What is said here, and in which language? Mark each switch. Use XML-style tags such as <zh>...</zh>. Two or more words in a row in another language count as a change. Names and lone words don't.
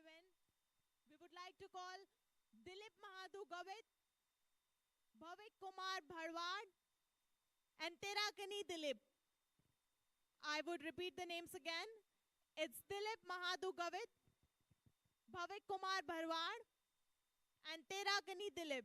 <en>We would like to call Dilip Mahadu Gavit, Bhavik Kumar Bharwad, and Terakani Dilip. I would repeat the names again. It's Dilip Mahadu Gavit, Bhavik Kumar Bharwad, and Terakani Dilip.</en>